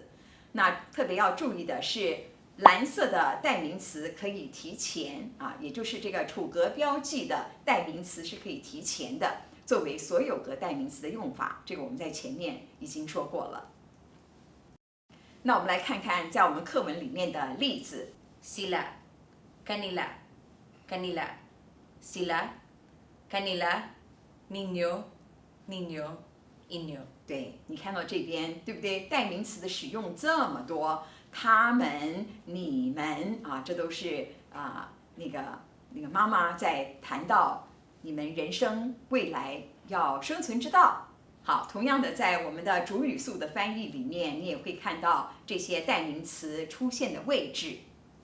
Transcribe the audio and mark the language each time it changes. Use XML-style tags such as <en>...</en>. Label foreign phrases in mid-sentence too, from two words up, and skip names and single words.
<zh>那特别要注意的是，蓝色的代名词可以提前也就是这个处格标记的代名词是可以提前的，作为所有格代名词的用法，这个我们在前面已经说过了。那我们来看看在我们课文里面的例子。</zh> <tl>Sila, kanila, kanila, sila, kanila, ninyo, ninyo, inyo。</tl> <zh>对，你看到这边对不对？代名词的使用这么多，他们、你们这都是那个妈妈在谈到你们人生未来要生存之道。好，同样的，在我们的主语素的翻译里面，你也会看到这些代名词出现的位置。</zh>